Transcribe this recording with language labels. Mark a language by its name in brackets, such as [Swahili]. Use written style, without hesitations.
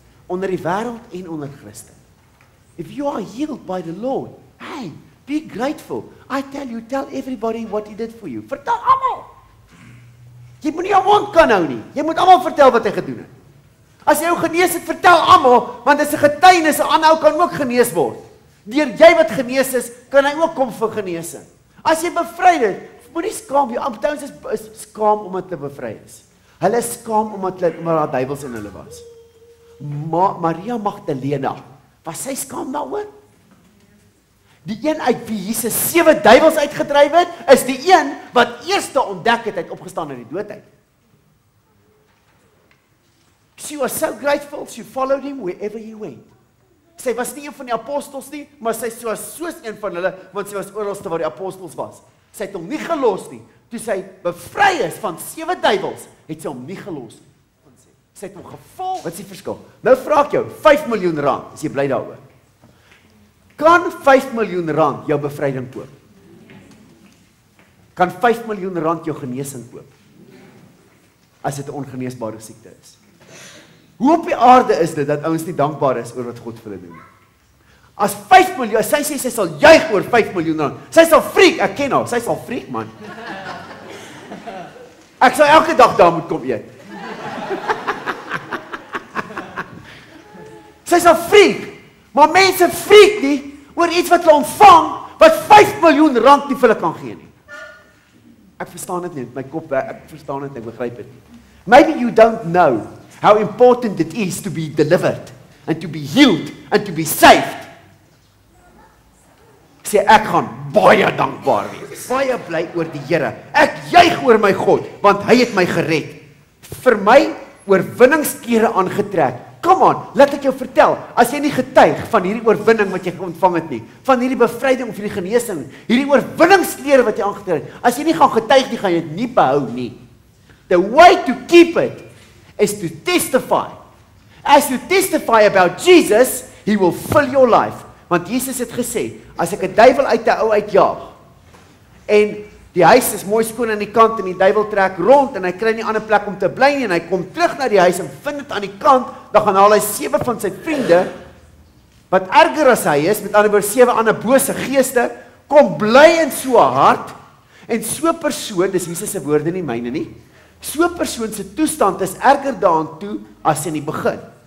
[Afrikaans] Onder die wêreld en onder Christen. [English] If you are healed by the Lord, hey, be grateful. I tell you, tell everybody what he did for you. [Afrikaans] Vertel almal. Jy moet nie jou mond kan hou nie. Jy moet almal vertel wat hy gedoen het. As jy jou genees het, vertel almal, want dis 'n getuienis, 'n ander ou kan ook genees word. Deur jy wat genees is, kan hy ook kom vir genesing. As jy bevry het, moenie skaam wees. Ouens is skaam omdat hulle bevry is. Hulle is skaam omdat daar duiwels in hulle was. Maria Magdalena, was sy skaam daaroor? Die een uit wie Jesus 7 duiwels uitgedryf het, is die een wat eerste ontdek het, hy het opgestaan uit die dood uit. [English] She was so grateful, she followed him wherever he went. [Afrikaans] Sy was nie een van die apostels nie, maar sy was soos een van hulle, want sy was oralste waar die apostels was. Sy het hom nie gelos nie. Toe sy bevry is van 7 duiwels, het sy hom nie gelos nie. Sy het hom gevolg. Wat is die verskil? Nou vra ek jou, 5 miljoen rand, is jy bly daaroor? Kan 5 miljoen rand jou bevryding koop? Kan 5 miljoen rand jou genesing koop? As dit 'n ongeneesbare siekte is. Hoe op die aarde is dit, dat ouens nie dankbaar is oor wat God vir hulle doen? As 5 miljoen, sy sê sy sal juig oor 5 miljoen rand, sy sal freak, ek ken haar, sy sal freak man. Ek sal elke dag daar moet kom eet. Sy sal freak, maar mense freak nie, oor iets wat hulle ontvang, wat 5 miljoen rand nie vir hulle kan gee nie. Ek verstaan dit nie, my kop, ek verstaan dit, ek begryp dit nie. [English] Maybe you don't know how important it is to be delivered, and to be healed, and to be saved. [Afrikaans] Sê, ek gaan baie dankbaar wees, baie bly oor die Here, ek juig oor my God, want hy het my gered, vir my oorwinningskere aangetrek. [English] Come on, [Afrikaans] laat ek jou vertel, as jy nie getuig van hierdie oorwinning wat jy ontvang het nie, van hierdie bevryding of hierdie genesing, hierdie oorwinningsklere wat jy aangetrek het, as jy nie gaan getuig nie, gaan jy dit nie behou nie. [English] The way to keep it is to testify. As you testify about Jesus, he will fill your life. [Afrikaans] Want Jesus het gesê, as ek 'n duiwel uit 'n ou uitjaag, en die huis is mooi skoon aan die kant, en die duiwel trek rond, en hy kry nie 'n ander plek om te bly nie, en hy kom terug na die huis, en vind dit aan die kant, dan gaan haal hy 7 van sy vriende, wat erger as hy is, met ander woorde 7 ander bose geeste, kom bly in so 'n hart, en so persoon, dis Jesus se woorde nie myne nie, so persoon se toestand is erger daaraan toe as in die begin.